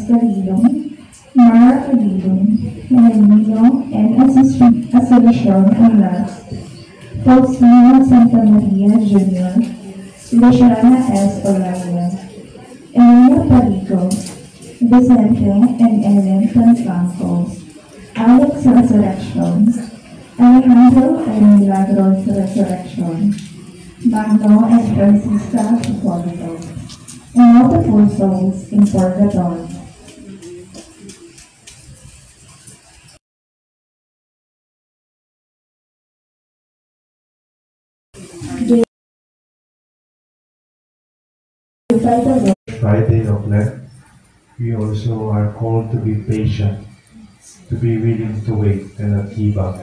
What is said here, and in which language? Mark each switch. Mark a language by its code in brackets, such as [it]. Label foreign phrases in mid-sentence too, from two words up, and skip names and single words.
[en] Calilum, Mara Calilum, Menino, and Asuncion and Last, Faustino Santa Maria Jr., Luciana S. Olaya, Elena Parico, Vicente and Ellen Tanfranco, Alex Resurrection, Alejandro and Milagros Resurrection, Magno and Francisca Hipolito, and all the poor souls in purgatory. Friday of Lent, we also are called to be patient, to be willing to wait and not give up.